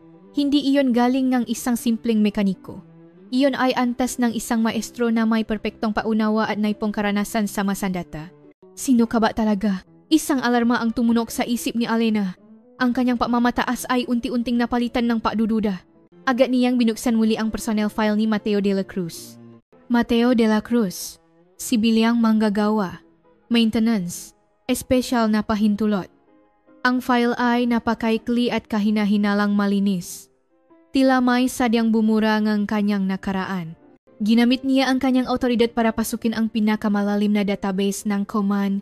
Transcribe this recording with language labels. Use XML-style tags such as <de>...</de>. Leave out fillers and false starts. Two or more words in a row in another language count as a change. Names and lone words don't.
<tl>Hindi iyon galing ng isang simpleng mekaniko. Iyon ay antas ng isang maestro na may perpektong paunawa at naipong karanasan sa masandata. Sino ka ba talaga? Isang alarma ang tumunog sa isip ni Alena. Ang kanyang pamamataas ay unti-unting napalitan ng padududa. Agad niyang binuksan muli ang</tl> <en>personnel file</en> <tl>ni Mateo de la Cruz. Mateo de la Cruz, sibilyang manggagawa, Maintenance, espesyal na pahintulot. Ang file ay napakaikli at kahinahinalang malinis. Tila may sadyang bumura ng kanyang nakaraan. Ginamit niya ang kanyang autoridad para pasukin ang pinakamalalim na database ng Command.</tl>